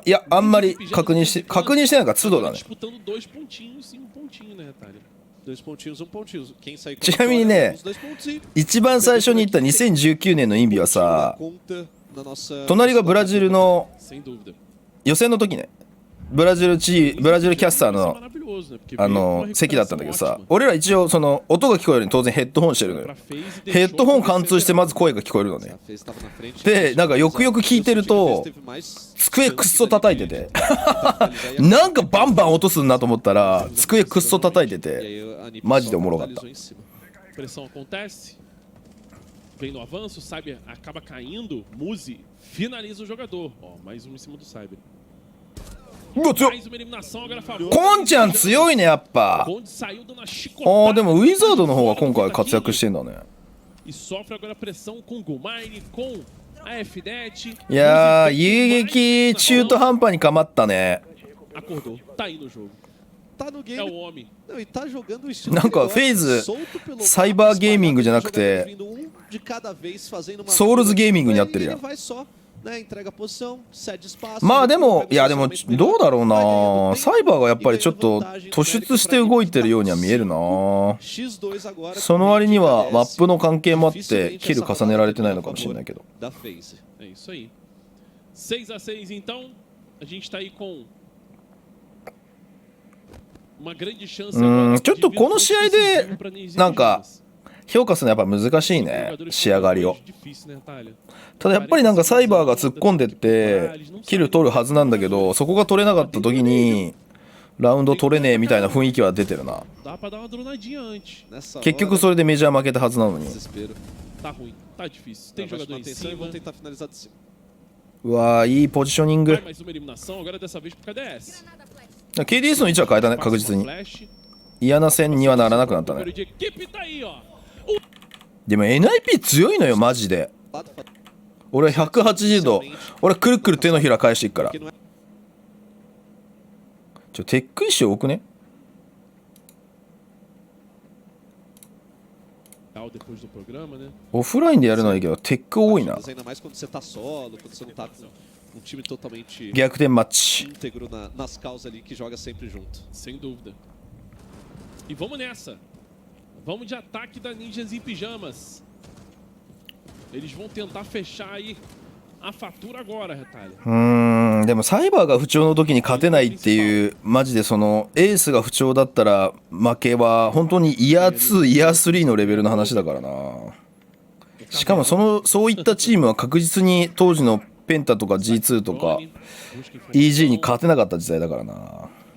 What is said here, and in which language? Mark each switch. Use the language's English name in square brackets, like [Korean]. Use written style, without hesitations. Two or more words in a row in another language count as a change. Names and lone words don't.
[Japanese] いや、あんまり確認してないから都度だね。ちなみにね、一番最初に行った2019年のインビはさ、隣がブラジルの予選の時ね、ブラジルキャスターの席だったんだけどさ、俺ら一応その音が聞こえるように当然ヘッドホンしてるのよ。ヘッドホン貫通してまず声が聞こえるのね。でなんかよくよく聞いてると机くっそ叩いててなんかバンバン落とすなと思ったら机くっそ叩いててマジでおもろかった。 [Portuguese] Vem no avanço, o Cyber acaba caindo, Muzi finaliza o jogador. Ó, mais um em cima do Cyber. [Japanese] うわ強っ。コンちゃん強いねやっぱ。あーでもウィザードの方が今回活躍してんだね。いやー遊撃中途半端にかまったね。なんかフェイズサイバーゲーミングじゃなくて [Portuguese] de cada vez fazendo uma [Japanese] ソウルズゲーミングにやってるやん。 [Portuguese] ele vai só, né, entrega a posição, cede espaço. [Japanese] まあでもいやでもどうだろうな、サイバーがやっぱりちょっと突出して動いてるようには見えるな。 [Portuguese] X2 agora [Japanese] その割にはマップの関係もあってキル重ねられてないのかもしれないけど。 [Portuguese] da FaZe. É isso aí. 6-6 então. A gente tá aí com uma grande chance agora. [Japanese] ちょっとこの試合でなんか評価するのはやっぱ難しいね、仕上がりを。ただやっぱりなんかサイバーが突っ込んでってキル取るはずなんだけど、そこが取れなかった時にラウンド取れねえみたいな雰囲気は出てるな。結局それでメジャー負けたはずなのに。 [Portuguese] Tá ruim, tá difícil. Tem jogador em cima. Vão tentar finalizar de cima. [Japanese] うわーいいポジショニング。 [Portuguese] Mais uma eliminação, agora dessa vez pro KDS. [Japanese] KDS の位置は変えたね、確実に。嫌な戦にはならなくなったね。 [Portuguese] De equipe tá aí, ó. [Japanese] でも NIP 強いのよマジで。俺180度、俺くるくる手のひら返していくから。テック石多くね。 [Portuguese] Depois do programa, né? [Japanese] オフラインでやるのはいいけどテック多いな。 [Portuguese] Ainda mais quando você tá solo, quando você não tá com um time totalmente [Japanese] 逆転マッチ。 [Portuguese] íntegro nas causas ali que joga sempre junto. Sem dúvida. E vamos nessa. Vamos de ataque da Ninjas em Pijamas. Eles vão tentar fechar aí a fatura agora, Retalha. [Japanese] でもサイバーが不調の時に勝てないっていう、マジでそのエースが不調だったら負けは本当にイヤー2イヤー3のレベルの話だからな。しかもそういったチームは確実に当時のペンタとか G2 とか EG に勝てなかった時代だからな。